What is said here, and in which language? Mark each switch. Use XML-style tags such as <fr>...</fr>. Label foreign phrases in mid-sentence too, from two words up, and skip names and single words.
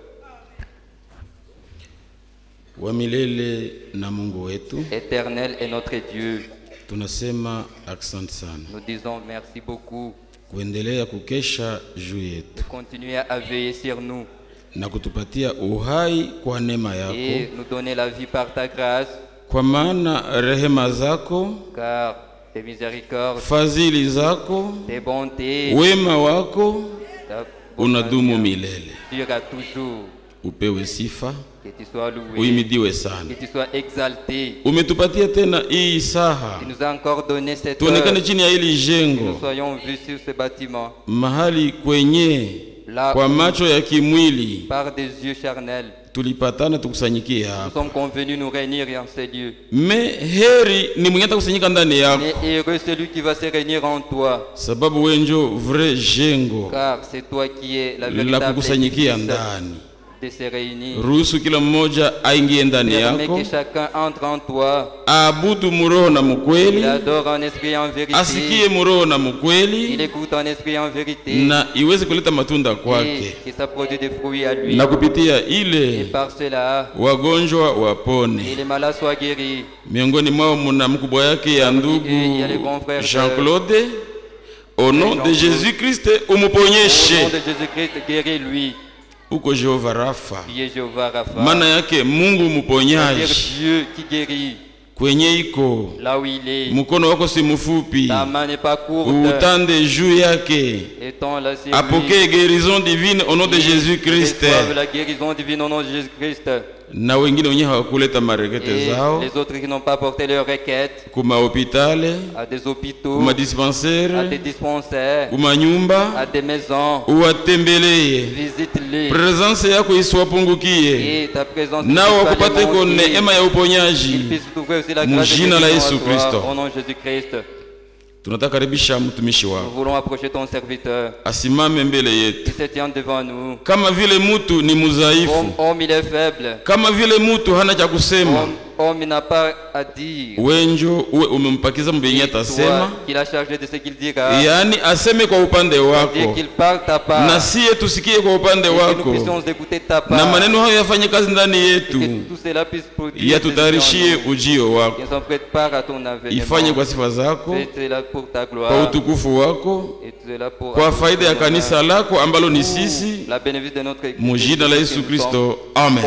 <fr>Éternel est notre Dieu. Nous disons merci beaucoup de continuer à veiller sur nous et nous donner la vie par ta grâce.</fr> <sw>Kwa maana rehema zako,</sw> <fr>car tes miséricordes,</fr> <sw>fadhili zako,</sw> <fr>tes bontés,</fr> <sw>wema wako unadumu milele.</sw> <fr>Durera toujours.</fr> <sw>Upewe sifa,</sw> <fr>que tu sois loué,</fr> <sw>uimidiwe sana.</sw> <fr>Que tu sois exalté.</fr> <sw>Umetupatia tena hii saha,</sw> <fr>tu nous as encore donné cette</fr> <sw>tuonekane chini ya hili jengo,</sw> <fr>nous soyons vus sur ce bâtiment,</fr> <sw>mahali kwenye kwa macho ya kimwili,</sw> <fr>par des yeux charnels.</fr> <sw>Tulipatana tukusanyikie hapa.</sw> <fr>Nous sommes convenus nous réunir en ces lieux.</fr> <sw>Mais heri ni mwenye atakusanyika ndani yako.</sw> <fr>Mais heureux celui qui va se réunir en toi.</fr> <sw>Sababu wewe ndio vrai jengo.</sw> <fr>Car c'est toi qui es la véritable</fr> <sw>kukusanyikia ndani.</sw> <fr>De se réunir.</fr> <sw>Ruhusu kila mmoja aingie ndani yako.</sw> <fr>Que chacun entre en toi.</fr> <sw>Aabudu muroho na mkweli.</sw> <fr>Il adore en esprit en vérité.</fr> <sw>Asikie muroho na mkweli.</sw> <fr>Il écoute en esprit en vérité.</fr> <sw>Na iweze kuleta matunda kwake.</sw> <fr>Et ça produit des fruits à lui.</fr> <sw>Na kupitia ile.</sw> <fr>Et par cela.</fr> <sw>Wagonjwa wapone.</sw> <fr>Et les malades soient guéris.</fr> <sw>Miongoni mwao mna mkubwa yake ya ndugu Jean-Claude.</sw> <fr>Au nom de Jésus-Christ umuponyeshe. Au nom de Jésus-Christ guéris-lui.</fr> <sw>Uko Jehova Rafa.</sw> <fr>Qui est Jehova Rafa.</fr> <sw>Maana yake Mungu mponyaji.</sw> <fr>Dieu qui guérit.</fr> <sw>Kwenye iko.</sw> <fr>Là où il est.</fr> <sw>Mkono wako si mfupi.</sw> <fr>Ta main n'est pas courte.</fr> <sw>Utande juu yake.</sw> <fr>Apokee guérison divine au nom de Jésus-Christ. La guérison divine au nom de Jésus-Christ.</fr> <sw>Na wengine wenye hawakuleta marekete zao.</sw> <fr>Les autres qui n'ont pas porté leurs requêtes.</fr> <sw>Kuma hopitale.</sw> <fr>À des hôpitaux.</fr> <sw>Kuma dispensaires.</sw> <fr>À des dispensaires.</fr> <sw>Kuma nyumba.</sw> <fr>À des maisons.</fr> <sw>Uwatembeleye.</sw> <fr>Visite-les.</fr> <sw>Presence yako isiwapungukie.</sw> <fr>Et ta présence.</fr> <sw>Nao wakupate kwa neema ya uponyaji. Mujina la Yesu Kristo.</sw> <fr>Au nom de Jésus-Christ.</fr> <sw>Tunatakaribisha mtumishi wako.</sw> <fr>Nous voulons approcher ton serviteur.</fr> <sw>Asimame mbele yetu.</sw> <fr>Il se tient devant nous.</fr> <sw>Kama vile mtu ni mudhaifu.</sw> <fr>Homme il est faible.</fr> <sw>Kama vile mtu hana cha kusema.</sw> <fr>homme n'a pas à dire.</fr> <sw>Wenjo uwe umempakiza mbenye atasema.</sw> <fr>Qu'il a chargé de ce qu'il dira.</fr> <sw>Yani aseme kwa upande wako.</sw> <fr>Qu'il parle ta part.</fr> <sw>Na siye tusikie kwa upande wako.</sw> <fr>Que nous puissions écouter ta part.</fr> <sw>Na maneno hayo yafanye kazi ndani yetu.</sw> <fr>Que tout cela puisse produire.</fr> <sw>Yatutayarishie ujio wako.</sw> <fr>Qu'ils sont prêts par à ton avènement.</fr> <sw>Ifanye kwa sifa zako.</sw> <fr>Fais cela pour ta gloire.</fr> <sw>Kwa utukufu wako.</sw> <fr>Et cela pour</fr> <sw>kwa faida ya kanisa lako ambalo ni sisi.</sw> <fr>La bénédiction de notre Église.</fr> <sw>Mujina la Yesu Kristo. Amen.</sw>